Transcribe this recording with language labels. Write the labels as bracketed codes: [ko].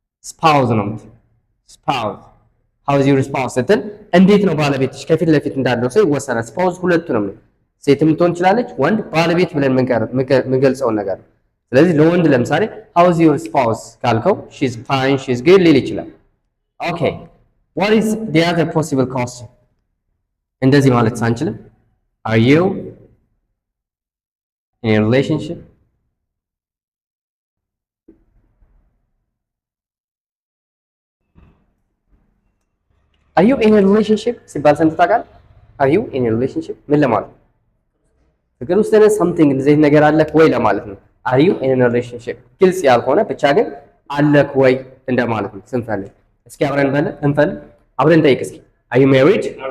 [am] spouse ነው spouse [en] how is your spouse [am] ስትል እንዴት ነው ባለቤትሽ ከፊት ለፊት እንዳለው ሰው ይወሰናል። spouse ሁለቱንም ነው ሴትም ትሆን ትችላለች ወንድ ባለቤት ብለን የምንገልጸው ነገር ነው። ስለዚህ ለወንድ ለምሳሌ how is your spouse ካልከው [en] she's fine she's good [am] ሊል ይችላል። [en] okay what is the other possible question? [am] እንደዚህ ማለት ሳንችልም [en] are you in a relationship? are you in a relationship [am] ሲባል ሰምተህ ታውቃለህ? [en] are you in a relationship [am] ምን ለማለት ነው? ፍቅር ውስጥ ነህ something እንደዚህ ነገር አለክ ወይ ለማለት ነው። [en] are you in a relationship [am] ግልጽ ያልሆነ ብቻ ግን አለክ ወይ እንደማለት ነው ስንፈልግ። እስኪ አብረን አብረን ጠይቅ እስኪ [en] are you married?